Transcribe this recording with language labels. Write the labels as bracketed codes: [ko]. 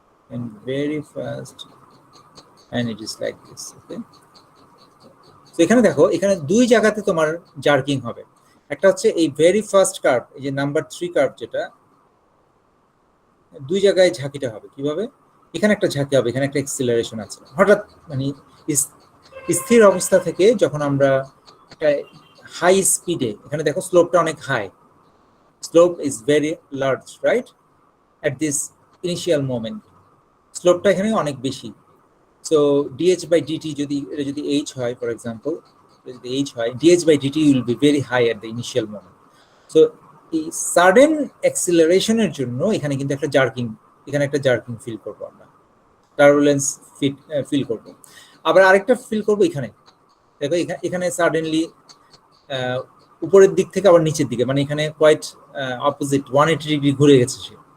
[en] And very fast, and it is like this. Okay, so [bn] এখানে দেখো, এখানে দুই জায়গাতে তোমার জার্কিং হবে। একটা হচ্ছে এই ভেরি ফার্স্ট কার্ভ, এই যে নাম্বার 3 কার্ভ, যেটা দুই জায়গায় ঝাঁকিটা হবে। কিভাবে? এখানে একটা ঝাঁকি হবে, এখানে একটা এক্সিলারেশন আছে। হঠাৎ মানে স্থির অবস্থা থেকে যখন আমরা একটা হাই স্পিডে, এখানে দেখো স্লোপটা অনেক high, [en] Slope is very large, right? At this initial moment [bn] স্লোপটা এখানে অনেক বেশি। [en] so dh by dt [bn] যদি h হয়, [en] For example যদি h হয়, dh by dt will be very high at the initial moment. [bn] So এই সাডেন অ্যাক্সিলারেশনের জন্য এখানে কিন্তু একটা জার্কিং, এখানে একটা জার্কিং ফিল করবো আমরা, টার্বুলেন্স ফিল করবো। আবার আরেকটা ফিল করবো এখানে, দেখো এখানে সাডেনলি উপরের দিক থেকে আবার নিচের দিকে, মানে এখানে কোয়াইট অপোজিট 180 ডিগ্রি ঘুরে গেছে সে।